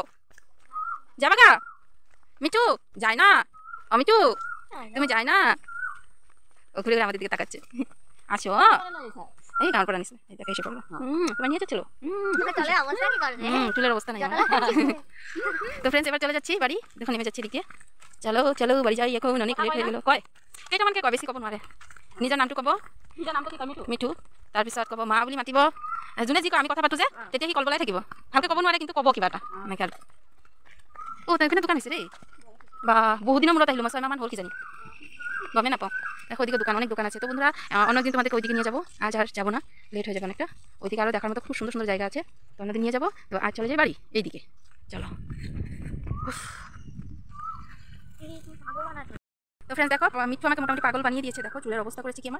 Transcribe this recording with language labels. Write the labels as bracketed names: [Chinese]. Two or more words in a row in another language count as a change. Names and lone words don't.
[Bangla] যাবা গা? মিঠু যায় না, ও মিঠু তুমি যায় না। ও ঘুরে ঘুরে আমাদের দিকে তাকাচ্ছে। আছো এই গান পড়া নিস, এই দেখো এসে পড়লো। তোমার নিয়ে যাচ্ছিল, চুলের অবস্থা নাই। তো ফ্রেন্ডস এবার চলে যাচ্ছি বাড়ি, দেখো নেমে যাচ্ছি এদিকে। চলো চলো বাড়ি যাই, এখন অনেক লেট হয়ে গেল। [Assamese] কয় কেইটা মানকে কয় বেশি কব নোৱাৰে, নিজৰ নামটো কব, মিঠু, তাৰপিছত কব মা বুলি মাতিব। যোনে যি কয় আমি কথা পাতো যে তেতিয়া সি কলবলাই থাকিব, ভালকে কব নোৱাৰে কিন্তু কব কিবা এটা এনেকৈ। ও তেনেকৈ দোকান হৈছে দেই, বা বহুত দিনৰ মূৰত আহিলোঁ, মই 6 মাহমান হ'ল কিজানি, গমে নাপাওঁ। [Bangla] দেখো ওইদিকে দোকান, অনেক দোকান আছে। তো বন্ধুরা অন্যদিন তোমাদেরকে ওইদিকে নিয়ে যাবো, আজ আর যাবো না, লেট হয়ে যাবে অনেকটা। ওইদিকে আরও দেখার মতো খুব সুন্দর সুন্দর জায়গা আছে, তো অন্যদিন নিয়ে যাবো। তো আজ চলে যাই বাড়ি এইদিকে, চলো। তো ফ্রেন্ডস দেখো মিঠু আমাকে মোটামুটি পাগল বানিয়ে দিয়েছে, দেখো চুলের অবস্থা করেছে কি আমার।